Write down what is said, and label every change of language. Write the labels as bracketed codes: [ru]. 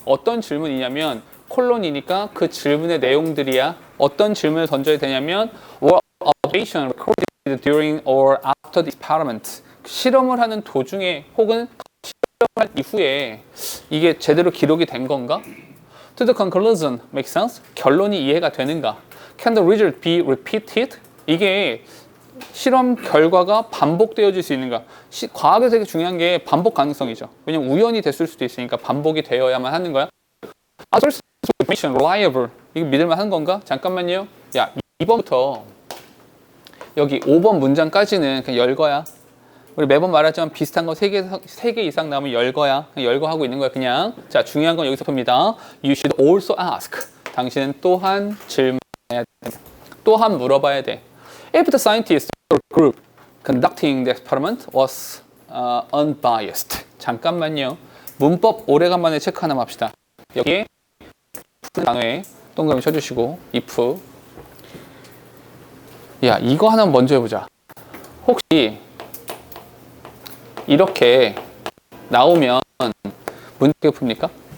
[ko] 어떤 질문이냐면 콜론이니까 그 질문의 내용들이야. 어떤 질문을 던져야 되냐면 [en] were observations recorded during or after the experiment, [ko] 실험을 하는 도중에 혹은 실험할 이후에 이게 제대로 기록이 된 건가? [en] To the conclusion, make sense? [ko] 결론이 이해가 되는가? [en] Can the result be repeated? [ko] 이게 실험 결과가 반복되어질 수 있는가? 과학에서 되게 중요한 게 반복 가능성이죠. 왜냐면 우연이 됐을 수도 있으니까 반복이 되어야만 하는 거야. [en] Source information reliable. [ko] 이거 믿을만 한 건가? 잠깐만요. 야, 2번부터 여기 5번 문장까지는 그냥 열거야. 우리 매번 말하지만 비슷한 거 3개 이상 나오면 열거야. 그냥 열거하고 있는 거야, 그냥. 자, 중요한 건 여기서 봅니다. [en] You should also ask. [ko] 당신은 또한 질문해야 됩니다. 또한 물어봐야 돼. [en] If the scientist or group conducting the experiment was unbiased. [ko] 잠깐만요. 문법 오래간만에 체크 하나 합시다. 여기에 단어에 동그라미 쳐주시고 if. 야, 이거 하나 먼저 해보자. 혹시 이렇게 나오면 문제 어떻게 풉니까?